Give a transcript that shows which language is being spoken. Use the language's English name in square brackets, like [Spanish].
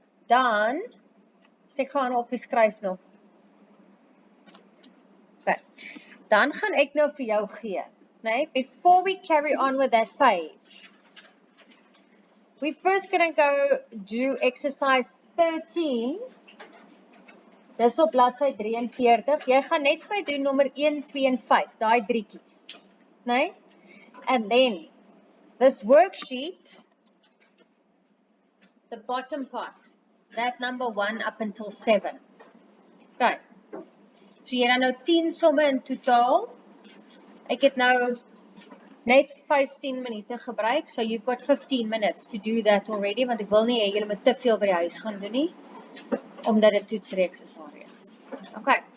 [Afrikaans] Dan, ek gaan opgeskryf nog. Okay. Dan gaan ek nou vir jou gee, nee? [English] Before we carry on with that page, we're first going to go do exercise 13. [Afrikaans] Dis op bladsy 43. Jy gaan net vir my doen nommer 1, 2 en 5, daai driekies, nee? [English] And then, this worksheet, the bottom part, that number 1 up until 7. [Afrikaans] Okay. So jy dan nou 10 somme in totaal. Ek het nou net 15 minute gebruik, [English] so you've got 15 minutes to do that already, [Afrikaans] want ek wil nie hê julle moet te veel by die huis gaan doen nie, omdat dit toetsreeks is alreeds. Okay.